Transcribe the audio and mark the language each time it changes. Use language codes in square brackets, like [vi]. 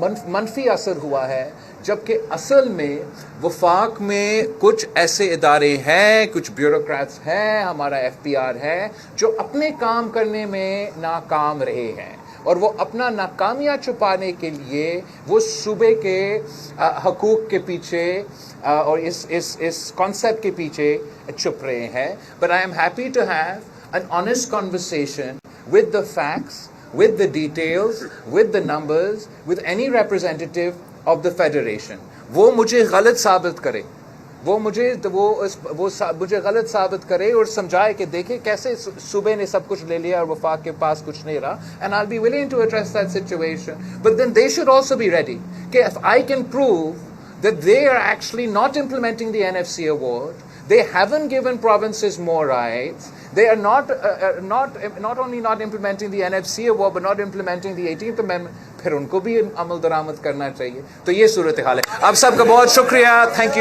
[ur] منفی اثر ہوا ہے، جبکہ اصل میں وفاق میں کچھ ایسے ادارے ہیں، کچھ بیوروکریٹس ہیں، ہمارا FPR ہے، جو اپنے کام کرنے میں ناکام رہے ہیں، اور وہ اپنا ناکامیاں چھپانے کے لیے وہ صوبے کے حقوق کے پیچھے اور اس کانسیپٹ کے پیچھے چھپ رہے ہیں. [en] But I am happy to have an honest conversation with the facts, with the details, with the numbers, with any representative of the federation. [ur] وہ مجھے غلط ثابت کرے، وہ مجھے غلط ثابت کرے اور سمجھائے کہ دیکھیں کیسے صوبے نے سب کچھ لے لیا اور وفاق کے پاس کچھ نہیں رہا. [en] And I'll be willing to address that situation. But then they should also be ready. [ur] کہ [en] if I can prove that they are actually not implementing the NFC award, they haven't given provinces more rights, they are not only not implementing the NFC award but not implementing the 18th amendment, [ur] پھر ان کو بھی عمل درآمد کرنا چاہیے. تو یہ صورتحال ہے. آپ سب کا بہت شکریہ. [en] Thank you.